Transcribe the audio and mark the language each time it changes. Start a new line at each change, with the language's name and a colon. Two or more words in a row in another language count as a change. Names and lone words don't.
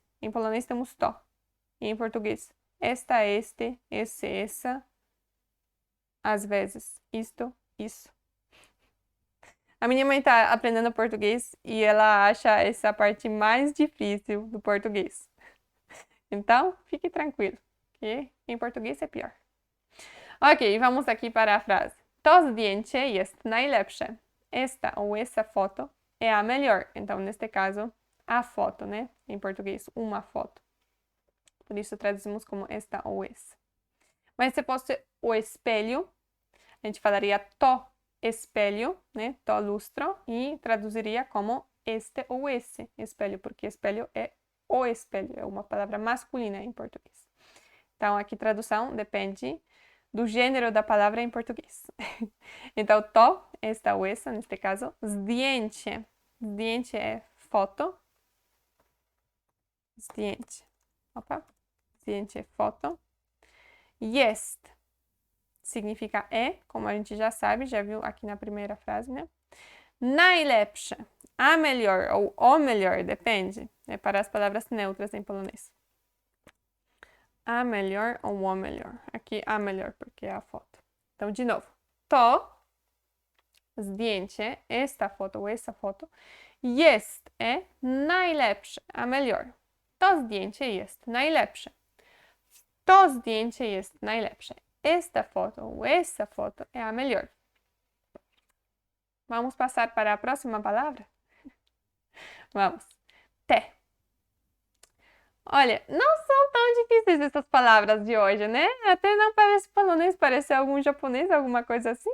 Portuguese: Em polonês temos to, e em português esta, este, esse, essa, às vezes isto, isso. A minha mãe tá aprendendo português e ela acha essa parte mais difícil do português. Então, fique tranquilo, que em português é pior. Ok, vamos aqui para a frase.
Polish: To zdjęcie jest najlepsze.
Portuguese: Esta ou essa foto é a melhor. Então, neste caso, a foto, né? Em português, uma foto. Por isso, traduzimos como esta ou essa. Mas se fosse o espelho, a gente falaria to espelho, né?
Polish: To lustro,
Portuguese: e traduziria como este ou esse espelho, porque espelho é o espelho, é uma palavra masculina em português. Então, aqui tradução depende do gênero da palavra em português. Então, to, esta ou essa, neste caso,
Polish: zdjęcie.
Portuguese: Zdjęcie é foto.
Polish: Zdjęcie. Opa.
Portuguese: Zdjęcie é foto. Jest significa é, como a gente já sabe, já viu aqui na primeira frase, né? Najlepsze, a melhor ou o melhor, depende. É para as palavras neutras em polonês. A melhor ou o melhor. Aqui a melhor, porque é a foto. Então, de novo.
Polish: To, zdjęcie,
Portuguese: esta foto ou essa foto, jest é najlepsze, a melhor.
Polish: To zdjęcie jest najlepsze. To zdjęcie jest najlepsze.
Portuguese: Esta foto ou essa foto é a melhor. Vamos passar para a próxima palavra? Vamos. Te. Olha, não são tão difíceis essas palavras de hoje, né? Até não parece polonês, parece algum japonês, alguma coisa assim.